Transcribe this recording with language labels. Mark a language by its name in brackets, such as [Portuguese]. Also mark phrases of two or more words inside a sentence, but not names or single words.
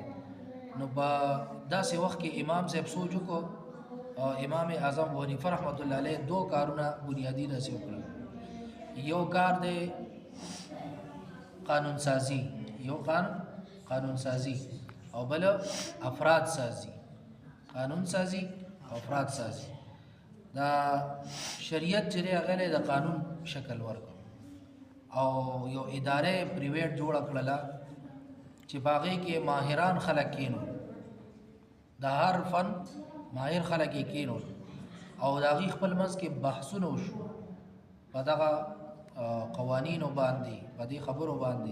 [Pashto] نو په داسې وخت کې امام صاحب سوچ وکړو او امام اعظم ابو حنیفه [Arabic] رحمت الله علیه [Pashto] 2 کارونه بنیادی داسې وکړل. یو کار دی قانون سازی او بل افراد سازی. قانون سازی او افراد سازی دا شریعت چې هغه د قانون شکل ورکړ او یو اداره پریویټ جوړ کړله چې باغې کې ماهران خلک کینو د هر فن ماهر خلک کینو او د هغې خپل منځ کې بحثونه وشو په دغه قوانینو باندې په دې خبرو باندې.